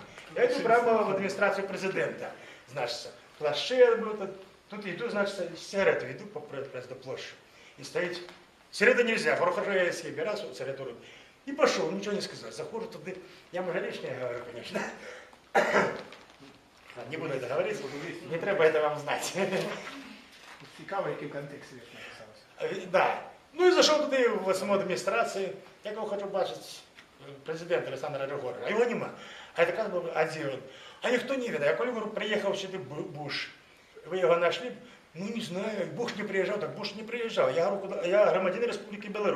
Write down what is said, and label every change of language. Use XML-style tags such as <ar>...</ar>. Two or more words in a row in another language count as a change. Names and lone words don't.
<uk>Я йду прямо в адміністрацію президента. Значить, плащи, тут йду, значить, сигарету йду до площі. І стоїть, сигарети</uk> <ru>нельзя, хорошо,</ru> <uk>я себе раз, сигарету роблю. І пішов, нічого не сказав. Заходжу туди, я може лишнє говорю, звісно.</uk> <ru>Не буду это говорить, не треба это вам знать.</ru> <uk>Цікаво, який контекст вірш написався. Да.</uk> <ru>Ну и зашел туда в саму администрацию. Я кого хочу бачить президента Александра Григорьевича, а его нема. А это как бы один. А никто не видно. Я коли говорю, приехал сюда Буш, вы его нашли? Ну не знаю, Буш не приезжал, так Буш не приезжал. Я говорю, я громадянин Республики Беларусь.</ru>